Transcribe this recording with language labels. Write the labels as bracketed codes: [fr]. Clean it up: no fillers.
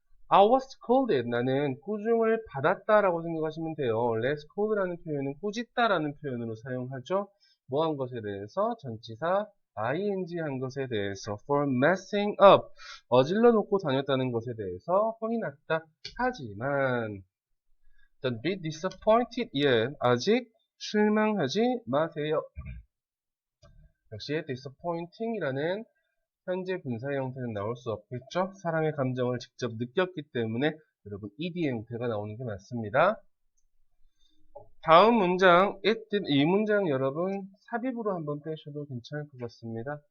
[en] I was scolded. [ko] 나는 꾸중을 받았다라고 생각하시면 돼요. 원래 scold라는 표현은 꾸짖다라는 표현으로 사용하죠. 뭐 한 것에 대해서 전치사 ing 한 것에 대해서 [en] for messing up [ko] 어질러 놓고 다녔다는 것에 대해서 혼이 났다. 하지만 [en] don't be disappointed yet. [ko] 아직 실망하지 마세요. 역시 disappointing이라는 현재 분사 형태는 나올 수 없겠죠. 사람의 감정을 직접 느꼈기 때문에 여러분 ed의 형태가 나오는 게 맞습니다. 다음 문장 이 문장 여러분 삽입으로 한번 빼셔도 괜찮을 것 같습니다.